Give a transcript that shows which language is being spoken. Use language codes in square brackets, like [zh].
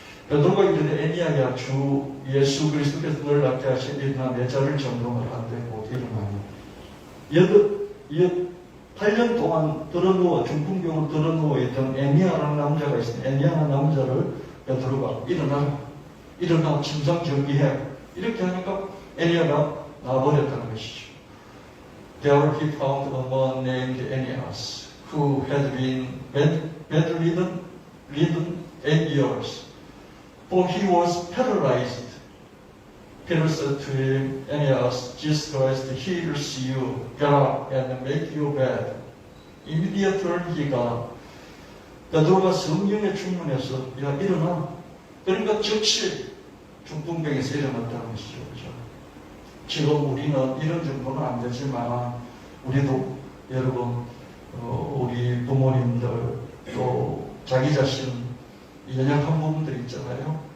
[ko] 베드로가 이르되 애니아야 주 예수 그리스도께서 너를 낫게 하신 일이나 내 자를 점검을 안 되고 일어나니 8년 동안 들어누워 중풍병으로 들어누워 있던 애니아라는 남자가 있습니다. 애니아라는 남자를 베드로가 일어나 침상 정비해 이렇게 하니까 애니아가 나와버렸다는 것이죠. [en] There he found a man named Aeneas, who had been bedridden 8 years, for he was paralyzed. Peter said to him, Aeneas, Jesus Christ heals you. Get up and make your bed. Immediately he got up. [ko] 베드로가 성령에 충만해서 야 일어나. 그러니까 즉시 중풍병에서 일어났다는 것이죠. 그렇죠? 지금 우리는 이런 정도는 안 되지만 우리도 여러분 우리 부모님들 또 자기 자신 연약한 부분들 있잖아요.